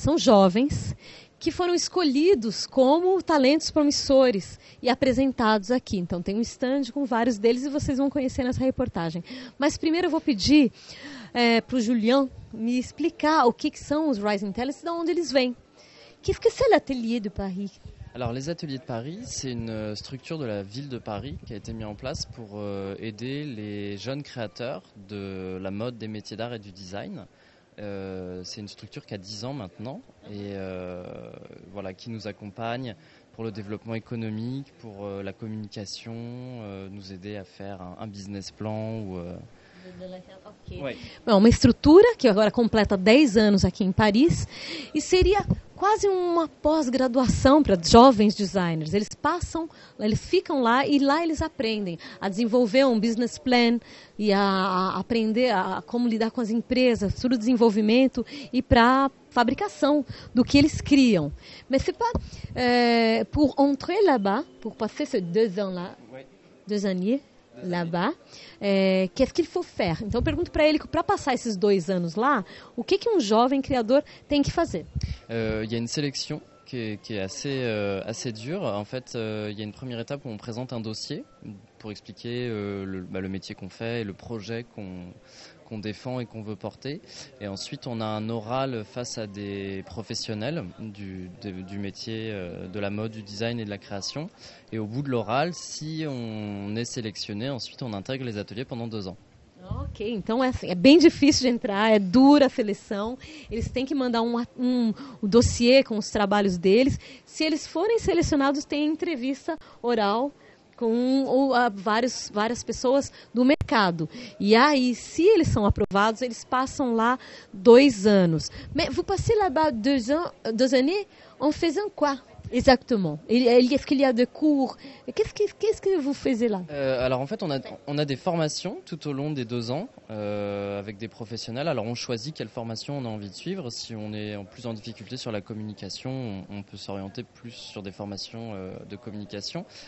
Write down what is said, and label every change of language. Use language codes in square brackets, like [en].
[pt] São jovens que foram escolhidos como talentos promissores e apresentados aqui. Então tem um stand com vários deles e vocês vão conhecer nessa reportagem. Mas primeiro eu vou pedir para o Julien me explicar o que são os Rising Talents e de onde eles vêm. [fr] Qu'est-ce que c'est l'atelier de Paris? Alors les ateliers de Paris, c'est une structure de la ville de Paris qui a été mise en place pour aider les jeunes créateurs de la mode, des métiers d'art et du design. C'est une structure qui a 10 ans maintenant et voilà, qui nous accompagne pour le développement économique, pour la communication, nous aider à faire un business plan ou... [en] Okay. [pt] Bom, uma estrutura que agora completa 10 anos aqui em Paris e seria quase uma pós-graduação para jovens designers. Eles ficam lá e lá eles aprendem a desenvolver um business plan e a aprender a como lidar com as empresas, todo o desenvolvimento e para a fabricação do que eles criam. [fr] Mas c'est pas pour entrer là-bas, pour passer ces 2 ans là, 2 années là-bas, qu'est-ce qu'il faut faire? [pt] Então eu pergunto para ele que para passar esses 2 anos lá, o que um jovem criador tem que fazer? [fr] Il y a une sélection qui est assez dure. En fait, il y a une première étape où on présente un dossier pour expliquer le métier qu'on fait et le projet qu'on défend et qu'on veut porter. Et ensuite, on a un oral face à des professionnels du métier de la mode, du design et de la création. Et au bout de l'oral, si on est sélectionné, ensuite on intègre les ateliers pendant 2 ans. [pt] Ok, então é bem difícil de entrar, é dura a seleção, eles têm que mandar um dossiê com os trabalhos deles. Se eles forem selecionados, tem entrevista oral com várias pessoas do mercado. E aí, se eles são aprovados, eles passam lá 2 anos. [fr] Mais vous passez là-bas 2 années en faisant quoi? Exactement. Est-ce qu'il y a des cours? Qu'est-ce que vous faisiez là? Alors en fait, on a des formations tout au long des 2 ans avec des professionnels. Alors on choisit quelle formation on a envie de suivre. Si on est plus en difficulté sur la communication, on peut s'orienter plus sur des formations de communication.